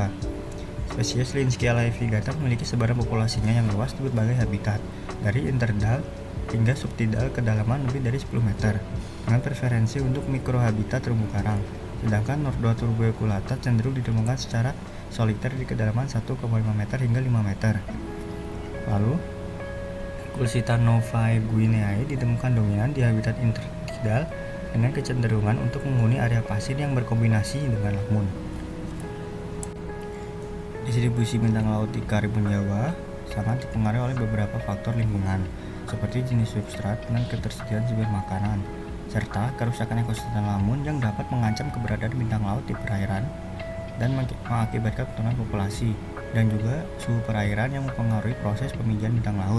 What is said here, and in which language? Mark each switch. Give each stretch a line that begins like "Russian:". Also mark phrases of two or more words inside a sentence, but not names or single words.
Indonesian: Spesies Linskea laevigata memiliki sebaran populasinya yang luas di berbagai habitat, dari interdal hingga subtidal kedalaman lebih dari 10 meter, dengan preferensi untuk mikrohabitat terumbu karang. Sedangkan Nardoa tuberculata cenderung ditemukan secara soliter di kedalaman 1,5 meter hingga 5 meter. Lalu, Culsita novae guineae ditemukan dominan di habitat intertidal dengan kecenderungan untuk menghuni area pasir yang berkombinasi dengan lamun. Distribusi bintang laut di Karimun Jawa sangat dipengaruhi oleh beberapa faktor lingkungan, seperti jenis substrat dan ketersediaan sumber makanan, serta kerusakan ekosistem lamun yang dapat mengancam keberadaan bintang laut di perairan dan mengakibatkan penurunan populasi, dan juga suhu perairan yang mempengaruhi proses pemindahan bintang laut.